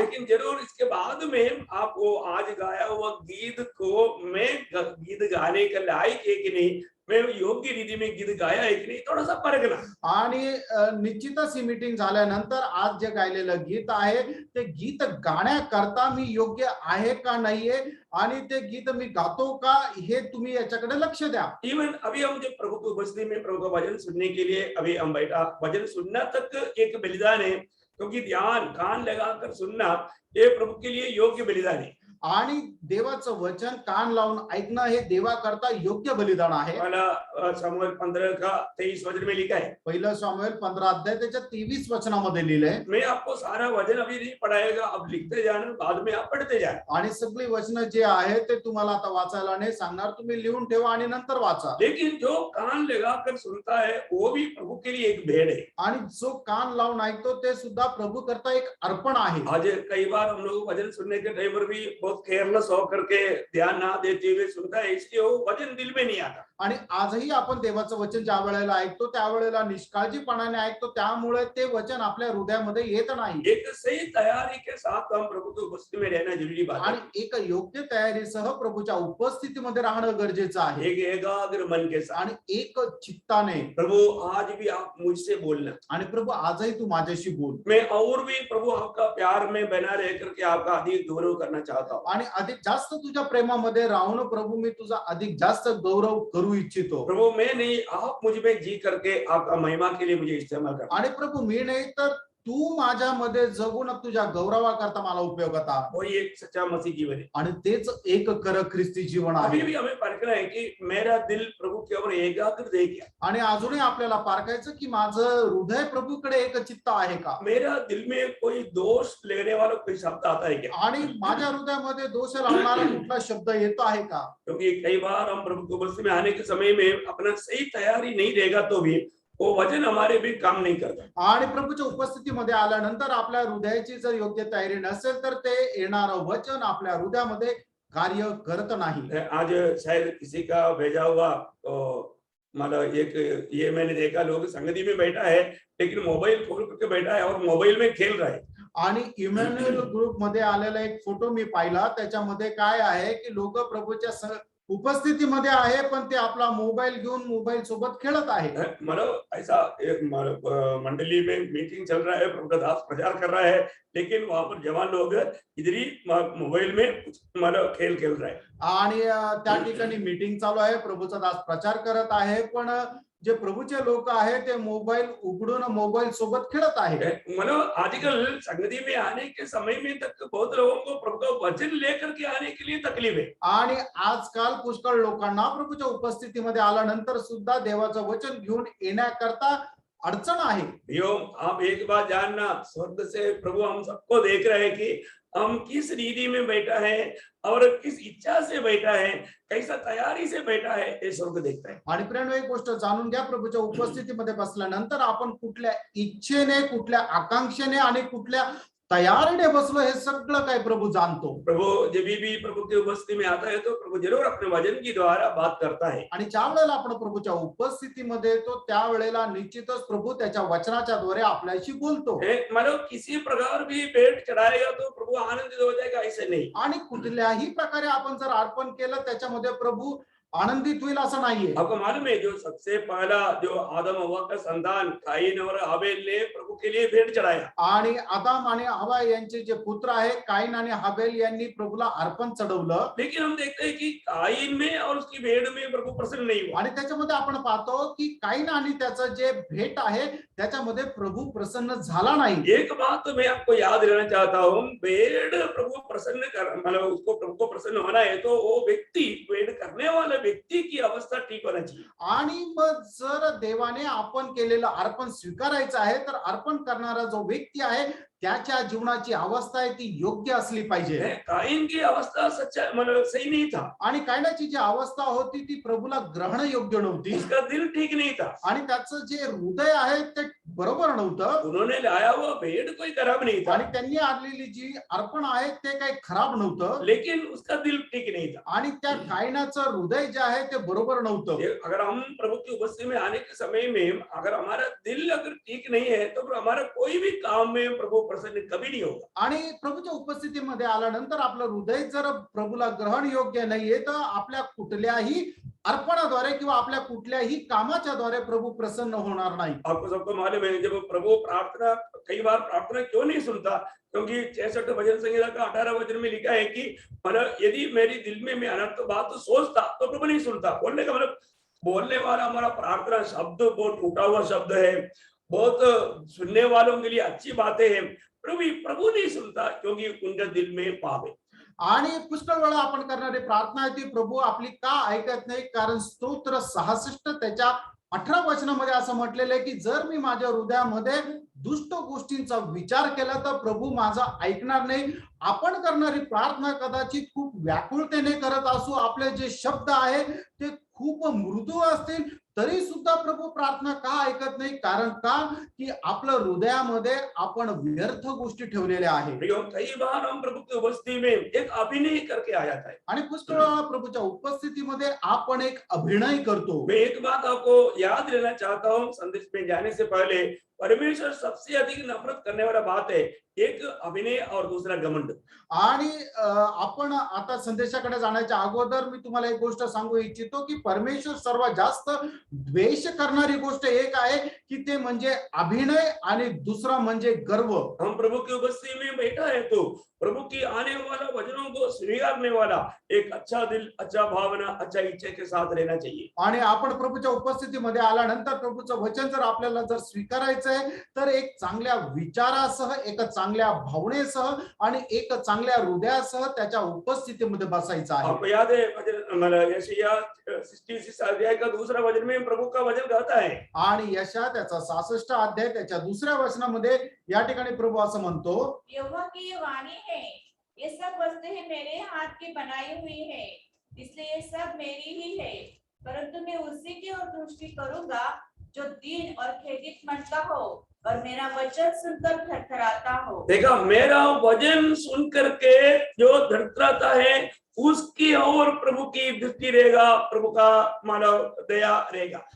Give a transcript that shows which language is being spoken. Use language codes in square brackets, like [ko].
[hi] लेकिन जरूर इसके बाद में आपको आज गाया हुआ गीत को मैं गीत गाने के लायक है कि नहीं, मैं योग्य रीति में गीत गाया है कि नहीं, थोड़ा सा परखना। [mr] आणि निश्चितच ही मीटिंग झाल्यानंतर आज जे गायलेलं गीत आहे ते गीत गाण्याकरता मी योग्य आहे का नाहीये आणि ते गीत मी गातो का हे तुम्ही याच्याकडे लक्ष द्या। [hi] इवन अभी हम जब प्रभु की उपस्थिति में प्रभु का वचन सुनने के लिए अभी हम बैठा, वचन सुनना तक एक बलिदान है, क्योंकि ध्यान कान लगाकर सुनना ये प्रभु के लिए योग्य बलिदान है। [mr] आणि देवाचं वचन कान लावून ऐकणं हे देवाकरता योग्य बलिदान आहे। [hi] पहला शमूएल 15 का 23 वचन में लिखा है। [mr] पहिलं शमूएल 15 अध्याय त्याच्या 23 वचनामध्ये लिहिलंय। [hi] मैं आपको सारा वचन अभी नहीं पढ़ाएगा, अब लिखते जाना, बाद में आप पढ़ते जाना। [mr] आणि सगळी वचन जे आहे ते तुम्हाला आता वाचायला नाही सांगणार, तुम्ही लिहून ठेवा आणि नंतर वाचा। [hi] लेकिन जो कान लगाकर सुनता है वो भी प्रभु के लिए एक भेंट है। [mr] आणि जो कान लावून ऐकतो ते सुद्धा प्रभू करता एक अर्पण आहे। [hi] आज कई बार हम लोग वचन सुनने के टाइम पर भी बहुत केयरलेस होकर के ध्यान ना देते हुए सुनता है, इसलिए वो वचन दिल में नहीं आता। [mr] आणि आजही आपण देवाचं वचन ज्या वेळेला ऐकतो त्यावेळेला निष्काळजीपणाने ऐकतो, त्यामुळे ते वचन आपल्या हृदयामध्ये येत नाही। [hi] एक सही तैयारी के साथ हम प्रभु की उपस्थिति में रहना जरूरी बात है। [mr] आणि एक योग्य तयारीसह प्रभूच्या उपस्थितीमध्ये राहणं गरजेचं आहे। [hi] एक एकाग्र मन के साथ। [mr] आणि एक चित्ताने [hi] प्रभु आज भी आप मुझसे बोलना, [mr] आणि प्रभू आजही तू माझ्याशी बोल। [hi] मैं और भी प्रभु आपका प्यार में बना रह करके आपका अधिक गौरव करना चाहता हूँ। [mr] आणि अधिक जास्त तुझ्या प्रेमामध्ये राहून प्रभू मी तुझा अधिक जास्त गौरव करू इच्छितो। [hi] प्रभु मैं नहीं, आप मुझ में जी करके आपका महिमा के लिए मुझे इस्तेमाल करना। [mr] आणि प्रभू मी नाही तर तू माझ्यामध्ये जगून तुझ्या गौरवाकरता मला उपयोगात आण। [hi] वही एक सच्चा मसीह जीवन है। [mr] आणि तेच एक खरं ख्रिस्ती जीवन [hi] अभी [mr] आहे। [hi] भी हमें परखना है कि मेरा दिल प्रभु की ओर एकाग्र है क्या? [mr] आणि अजूनही आपल्याला पारखायचं की माझं हृदय प्रभूकडे एक चित्त आहे का। [hi] मेरा दिल में कोई दोष लेने वाला कोई शब्द आता है क्या? [mr] आणि माझ्या हृदयामध्ये दोष लावणारा कुठला शब्द येतो आहे का। [hi] क्योंकि कई बार हम प्रभु की उपस्थिति में आने के समय में अपना सही तैयारी नहीं रहेगा तो भी वो वचन हमारे भी काम नहीं करता। [mr] आणि प्रभूच्या उपस्थितीमध्ये आल्यानंतर आपल्या हृदयाची जर योग्य तयारी नसेल तर ते येणारं वचन आपल्या हृदयामध्ये कार्य करत नाही। [hi] आज शायद किसी का भेजा हुआ मतलब एक ये मैंने देखा, लोग संगति में बैठा है लेकिन मोबाइल खोल करके बैठा है और मोबाइल में खेल रहा है। [mr] आणि इमॅन्युअल ग्रुप मध्ये आलेला एक फोटो मी पाहिला, त्याच्यामध्ये काय आहे की लोक प्रभूच्या उपस्थितीमध्ये आहे पण ते आपला मोबाईल घेऊन मोबाईल सोबत खेळत आहे। [hi] मतलब ऐसा एक मंडली में मीटिंग चल रहा है, प्रभु का दास प्रचार कर रहा है, लेकिन वहां पर जवान लोग इधर ही मोबाइल में मतलब खेल खेल रहे हैं। [mr] आणि त्या ठिकाणी मीटिंग चालू आहे, प्रभूचा दास प्रचार करत आहे, पण जे प्रभूचे लोक आहेत ते मोबाईल उघडून मोबाईल सोबत खेळत आहेत. [hi] मतलब आजकल संगति में आने के समय में तक बहुत लोगों को प्रभु का वचन लेकर के आने के लिए तकलीफ है। [mr] आणि आजकाल पुष्कळ लोकांना प्रभूच्या उपस्थितीमध्ये आल्यानंतर सुद्धा देवाचं वचन घेऊन येण्याकरता अडचण आहे. [hi] यो आप एक बात जानना, स्वर्ग से प्रभु हम सबको देख रहे हैं कि हम किस रीति में बैठा है और किस इच्छा से बैठा है, कैसा तैयारी से बैठा है, ये स्वर्ग देखता है। [mr] आणि प्रियांनो, एक गोष्ट जाणून घ्या, प्रभूच्या उपस्थितीमध्ये बसल्यानंतर आपण कुठल्या इच्छेने, कुठल्या आकांक्षेने आणि कुठल्या तयारीने बसलो हे सगळं काय प्रभू जाणतो. [hi] प्रभु जब भी प्रभु की उपस्थिति में आता है तो प्रभु जरूर अपने वचन की द्वारा बात करता है। [mr] आणि ज्या वेळेला आपण प्रभूच्या उपस्थितीमध्ये येतो त्यावेळेला निश्चितच प्रभू त्याच्या वचनाच्या द्वारे आपल्याशी बोलतो. [hi] मतलब किसी प्रकार भी भेंट चढ़ाएगा तो प्रभु आनंदित हो जाएगा, ऐसे नहीं। [mr] आणि कुठल्याही प्रकारे आपण जर अर्पण केलं त्याच्यामध्ये प्रभू आनंदित होईल असं नाहीये. [hi] आपको मालूम है जो सबसे पहला जो आदम हव्वा का संतान काइन और हाबेल ने प्रभु के लिए भेंट चढ़ाया, [mr] आणि आदाम आणि हवा यांचे जे पुत्र आहे काईन आणि हाबेल यांनी प्रभूला अर्पण चढवलं. [hi] लेकिन हम देखते हैं कि काइन में और उसकी भेंट में प्रभु प्रसन्न नहीं हुआ। [mr] आणि त्याच्यामध्ये आपण पाहतो की काईन आणि त्याचं जे भेट आहे त्याच्यामध्ये प्रभु प्रसन्न झाला नाही. [hi] एक बात तो मैं आपको याद रहना चाहता हूँ, भेंट प्रभु प्रसन्न कर, मतलब उसको प्रभु को प्रसन्न होना है तो वो व्यक्ति, भेंट करने वाले व्यक्ति की अवस्था ठीक होना चाहिए। [mr] आणि मग जर देवाने आपण केलेलं अर्पण स्वीकारायचं आहे तर अर्पण करणारा जो व्यक्ती आहे त्याच्या जीवनाची अवस्था आहे ती योग्य असली पाहिजे. [hi] काइन की अवस्था सच्चा मतलब सही नहीं था, [mr] आणि कायनाची जी अवस्था होती ती प्रभूला ग्रहण योग्य नव्हती. [hi] उसका दिल ठीक नहीं था [mr] आणि त्याचं जे हृदय आहे ते बरोबर नव्हतं. [hi] उन्होंने लाया हुआ भेंट कोई खराब नहीं था, [mr] आणि त्यांनी आणलेली जी अर्पण आहे ते काही खराब नव्हतं. [hi] लेकिन उसका दिल ठीक नहीं था। [mr] आणि त्या कायनाचं हृदय जे आहे ते बरोबर नव्हतं. [hi] अगर हम प्रभु की उपस्थिति में आने के समय में अगर हमारा दिल अगर ठीक नहीं है तो हमारा कोई भी काम में प्रभु प्रसन्न कभी नहीं होगा। [mr] आणि प्रभूच्या उपस्थितीमध्ये आल्यानंतर आपलं हृदय जर प्रभूला ग्रहण योग्य नाहीये तर आपल्या कुठल्याही अर्पणाद्वारे किंवा आपल्या कुठल्याही कामाच्या द्वारे प्रभू प्रसन्न होणार नाही. [hi] आपको सबको मालूम है जब प्रभु प्रार्थना, कई बार प्रार्थना क्यों नहीं सुनता, क्योंकि 66 भजन संहिता का 18 वचन में लिखा है कि मतलब यदि मेरी दिल में मैं अनर्थ बात तो सोचता तो प्रभु नहीं सुनता। बोलने का मतलब बोलने वाला हमारा प्रार्थना शब्द बहुत टूटा हुआ शब्द है, बहुत सुनने वालों के लिए अच्छी बातें हैं, प्रभु नहीं सुनता क्योंकि उनका दिल में पाप है। [mr] आणि पुष्कळ वेळा आपण करणारी प्रार्थना आहे ती प्रभू आपली का ऐकत नाही, कारण स्तोत्र 66 त्याच्या 18 वचनामध्ये असं म्हटलेलं आहे की जर मी माझ्या हृदयामध्ये दुष्ट गोष्टींचा विचार केला तर प्रभू माझा ऐकणार नाही. आपण करणारी प्रार्थना कदाचित खूप व्याकुळतेने करत असू, आपले जे शब्द आहे ते खूप मृदू असतील तरी सुद्धा प्रभू प्रार्थना का ऐकत नाही, कारण का की आपल्या हृदयामध्ये आपण व्यर्थ गोष्टी ठेवलेल्या आहेत. [hi] कई बार हम प्रभु की उपस्थिति में एक अभिनय करके आ जाता है। [mr] आणि पुष्कळ वेळा प्रभूच्या उपस्थितीमध्ये आपण एक अभिनय करतो. [hi] मैं एक बात आपको याद रहना चाहता हूँ, संदेश में जाने से पहले परमेश्वर सबसे अधिक नफरत करने वाला बात है, एक अभिनय और दूसरा घमंड। [mr] आणि आपण आता संदेशाकडे जाण्याच्या अगोदर मी तुम्हाला एक गोष्ट सांगू इच्छितो की परमेश्वर सर्वात जास्त द्वेष करणारी गोष्ट एक आहे की ते म्हणजे अभिनय आणि दुसरा म्हणजे गर्व. [hi] हम प्रभु की उपस्थिति में बैठा है तो प्रभु की आने वाला वचनों को स्वीकारने वाला एक अच्छा दिल, अच्छा भावना, अच्छा इच्छा के साथ रहना चाहिए। [mr] आणि आपण प्रभूच्या उपस्थितीमध्ये आल्यानंतर प्रभूचं वचन जर आपल्याला जर स्वीकारायचं आहे तर एक चांगल्या विचारासह, एक चांगल्या भावनेसह आणि एक चांगल्या हृदयासह त्याच्या उपस्थितीमध्ये बसायचं आहे. [hi] आपको याद है मतलब यशायाह 66 अध्याय का दूसरा वचन में प्रभु का वचन कहता है, [mr] आणि यशा त्याचा 66 अध्याय त्याच्या दुसऱ्या वचनामध्ये या ठिकाणी प्रभू असं म्हणतो, [hi] यहोवा की ये वाणी है, ये सब वस्तुएं मेरे हाथ की बनाई हुई है, इसलिए ये सब मेरी ही है, परंतु मैं उसी की ओर दृष्टि करूंगा जो दीन और खेदित मन का हो और मेरा वचन सुनकर थरथराता हो। देखा, मेरा वचन सुन करके जो थरथराता है उसकी ओर प्रभु की दृष्टि रहेगा, प्रभु का मानव दया रहेगा।